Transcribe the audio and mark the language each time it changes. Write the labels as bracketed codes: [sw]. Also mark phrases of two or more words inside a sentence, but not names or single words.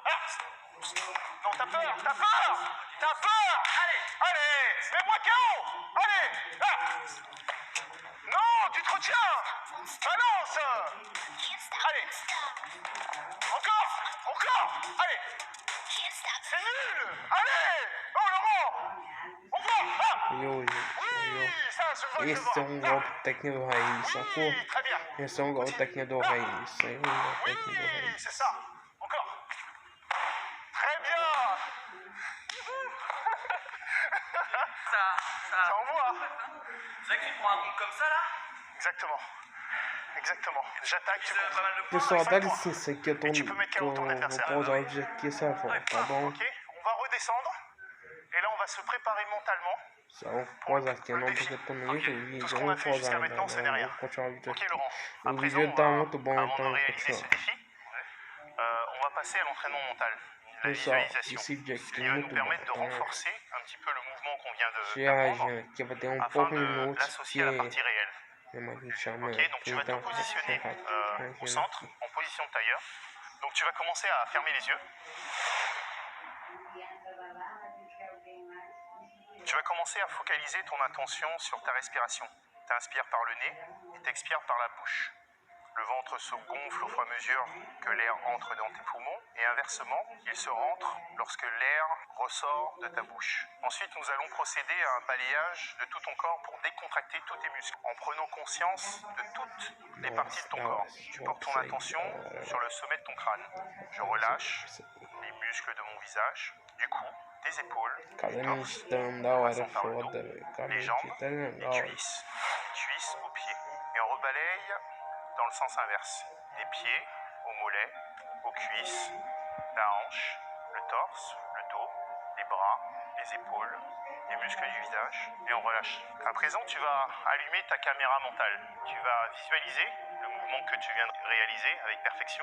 [fr] Non, t'as peur. Allez, mets-moi KO. Allez. Non, tu te retiens. Balance. Allez. Encore. Allez. C'est nul. Allez. Oh, Laurent. On voit. [pt] E hoje, [fr] je vois. [pt] Esse é um golpe técnico do Raiz, sacou? [fr] Oui, très bien. [pt] Esse é um golpe técnico do Raiz. Isso aí é um golpe [fr] Oui, [pt] técnico do Raiz. [fr] c'est ça. Encore. Très bien. Ça envoie. C'est vrai que tu te prends un truc comme ça là? Exactement. Exactement. J'attaque, tu Pas mal de points. [pt] Pessoal, dá [fr] 5 points. [pt] licença aqui, eu tô, [fr] Et tu peux mettre KO ton [pt] vou [fr] adversaire. [pt] pausar o vídeo aqui essa volta, tá bom? [fr] Ok, on va redescendre. Et là, on va se préparer mentalement. [pt] Só vou pausar aqui não, porque eu tô no meio do vídeo, eu não vou pausar ainda, não, vou continuar o vídeo Ok, aqui. [fr] Laurent. [pt] O [fr] À présent, [pt] vídeo tá muito bom, [fr] avant [pt] então [fr] de [pt] eu vou [fr] réaliser ce [pt] continuar. [fr] défi, on va passer à l'entraînement mental. La [pt] Pessoal, [fr] visualisation. [pt] esse vídeo [fr] Ce [pt] aqui [fr] qui [pt] é [fr] va nous [pt] muito bom, [fr] permettre de [pt] então [fr] renforcer un petit peu le mouvement qu'on vient [pt] viagem [fr] d'apprendre [pt] aqui vai ter um [fr] afin [pt] pouco [fr] de [pt] minutos, [fr] l'associer à la partie [pt] porque [fr] réelle. [pt] minha mãe chama, [fr] Ok, donc tu vas te [pt] então [fr] positionner au [pt] imagina [fr] centre, [pt] aqui. [fr] en position de tailleur. Donc tu vas commencer à fermer les yeux. Tu vas commencer à focaliser ton attention sur ta respiration. Tu inspires par le nez et tu expires par la bouche. Le ventre se gonfle au fur et à mesure que l'air entre dans tes poumons et inversement, il se rentre lorsque l'air ressort de ta bouche. Ensuite, nous allons procéder à un balayage de tout ton corps pour décontracter tous tes muscles en prenant conscience de toutes les parties de ton corps. Tu portes ton attention sur le sommet de ton crâne. Je relâche les muscles de mon visage, du cou, des épaules, [pt] Cada [fr] du torse, [pt] meditando da hora [fr] passant par le [pt] foda, [fr] dos, [pt] velho. Cada [fr] les jambes, [pt] medita é [fr] les [pt] legal. [fr] cuisses aux pieds. Et on rebalaye dans le sens inverse. Des pieds aux mollets, aux cuisses, la hanche, le torse, le dos, les bras, les épaules, les muscles du visage. Et on relâche. À présent, tu vas allumer ta caméra mentale. Tu vas visualiser le mouvement que tu viens de réaliser avec perfection.